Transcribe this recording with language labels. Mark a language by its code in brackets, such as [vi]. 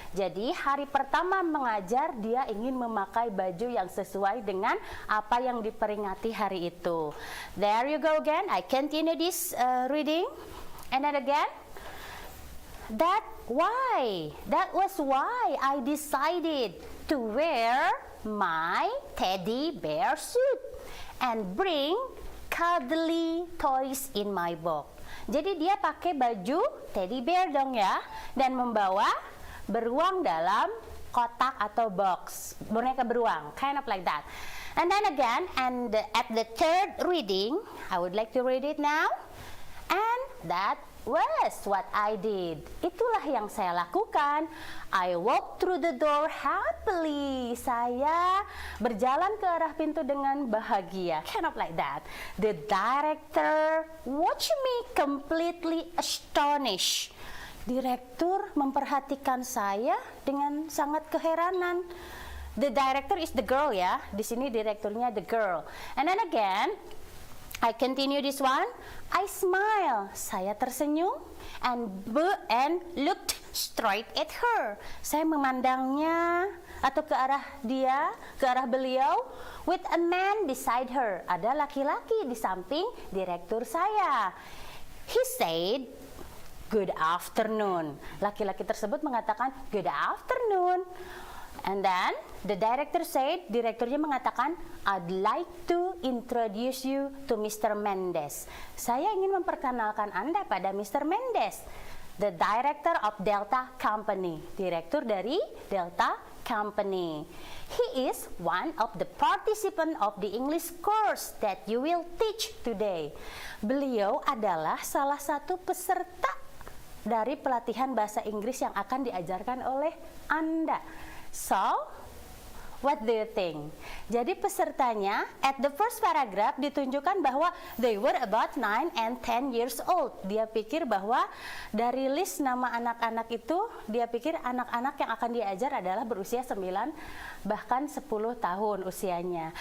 [id] Jadi hari pertama mengajar dia ingin memakai baju yang sesuai dengan apa yang diperingati hari itu. [en] There you go again. I continue this reading. And then again, that was why I decided to wear my teddy bear suit and bring cuddly toys in my box. [id] Jadi dia pakai baju teddy bear dong ya, dan membawa beruang dalam kotak atau box, boneka beruang, [en] kind of like that. And then again, and at the third reading, I would like to read it now. And that was what I did. [id] Itulah yang saya lakukan. [en] I walked through the door happily. [id] Saya berjalan ke arah pintu dengan bahagia. [en] Kind of like that. The director watched me completely astonished. [id] Direktur memperhatikan saya dengan sangat keheranan. [en] The director is the girl ya. [id] Di sini direkturnya [en] the girl. And then again, I continue this one. I smile. [id] Saya tersenyum [en] and looked straight at her. [id] Saya memandangnya atau ke arah dia, ke arah beliau. [en] With a man beside her. [id] Ada laki-laki di samping direktur saya. [en] He said, "Good afternoon." [id] Laki-laki tersebut mengatakan, [en] "Good afternoon." And then the director said, [id] direkturnya mengatakan, [en] I'd like to introduce you to Mr. Mendes. [id] Saya ingin memperkenalkan Anda pada Mr. [en] Mendes, the director of Delta Company, [id] direktur dari [en] Delta Company. He is one of the participant of the English course that you will teach today. [id] Beliau adalah salah satu peserta dari pelatihan bahasa Inggris yang akan diajarkan oleh Anda. [en] So, what do you think? [id] Jadi pesertanya [en] at the first paragraph [id] ditunjukkan bahwa [en] they were about 9 and 10 years old. [id] Dia pikir bahwa dari list nama anak-anak itu, dia pikir anak-anak yang akan diajar adalah berusia 9 bahkan 10 tahun usianya.